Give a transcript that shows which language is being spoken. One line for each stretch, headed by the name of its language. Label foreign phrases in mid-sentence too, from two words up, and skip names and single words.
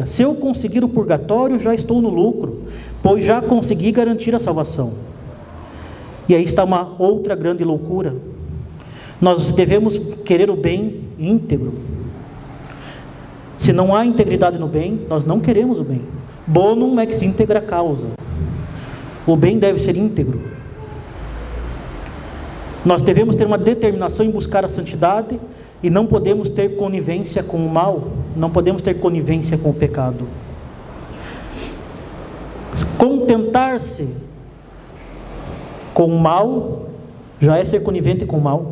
Portuguese: Se eu conseguir o purgatório, já estou no lucro, pois já consegui garantir a salvação. E aí está uma outra grande loucura. Nós devemos querer o bem íntegro. Se não há integridade no bem, nós não queremos o bem.
Latin: Bonum ex integra causa.
Portuguese: O bem deve ser íntegro. Nós devemos ter uma determinação em buscar a santidade e não podemos ter conivência com o mal, não podemos ter conivência com o pecado. Contentar-se com o mal já é ser conivente com o mal.